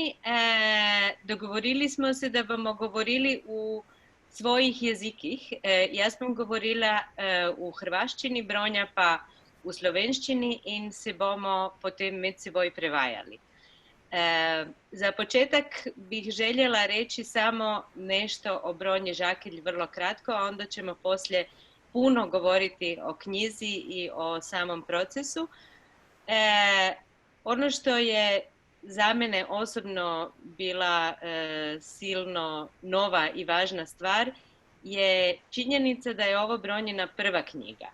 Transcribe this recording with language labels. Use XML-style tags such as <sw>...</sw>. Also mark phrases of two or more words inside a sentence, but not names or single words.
<sl>Dogovorili smo se, da bomo govorili v svojih jezikih. Jaz bom govorila v hrvaščini, Bronja pa v slovenščini in se bomo potem med seboj prevajali.</sl> <hr>Za početak bih željela reći samo nešto o Bronji Žakelj vrlo kratko, a onda ćemo poslije puno govoriti o knjizi i o samom procesu. Ono što je za mene osobno bila silno nova i važna stvar je činjenica da je ovo Bronjina prva knjiga.</hr>